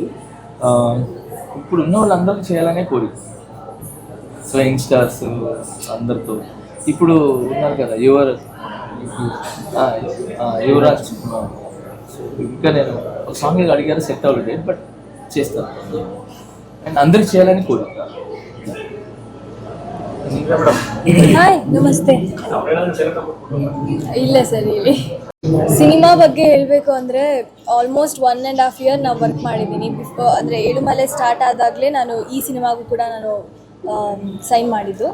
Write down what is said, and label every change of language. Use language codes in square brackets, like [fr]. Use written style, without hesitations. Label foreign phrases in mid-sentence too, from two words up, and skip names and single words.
[te] ఇప్పుడు ఉన్న వాళ్ళందరూ చేయాలనే కోరిక, ఫ్లయింగ్ స్టార్స్ అందరితో. ఇప్పుడు ఉన్నారు కదా యువరాజ్, ఇంకా నేను ఒక సాంగ్ అడిగారు, సెట్ అవ్వలేదు, బట్ చేస్తాను. అండ్ అందరికి చేయాలని కోరిక. [kn] ಹಾಯ್ ನಮಸ್ತೆ. ಇಲ್ಲ ಸರ್ ಹೇಳಿ. ಸಿನಿಮಾ ಬಗ್ಗೆ ಹೇಳಬೇಕು ಅಂದರೆ ಆಲ್ಮೋಸ್ಟ್ 1.5 ಇಯರ್ ನಾವು ವರ್ಕ್ ಮಾಡಿದ್ದೀನಿ. ಅಂದರೆ ಏಳುಮಲೆ ಸ್ಟಾರ್ಟ್ ಆದಾಗಲೇ ನಾನು ಈ ಸಿನಿಮಾಗೂ ಕೂಡ ನಾನು ಸೈನ್ ಮಾಡಿದ್ದು.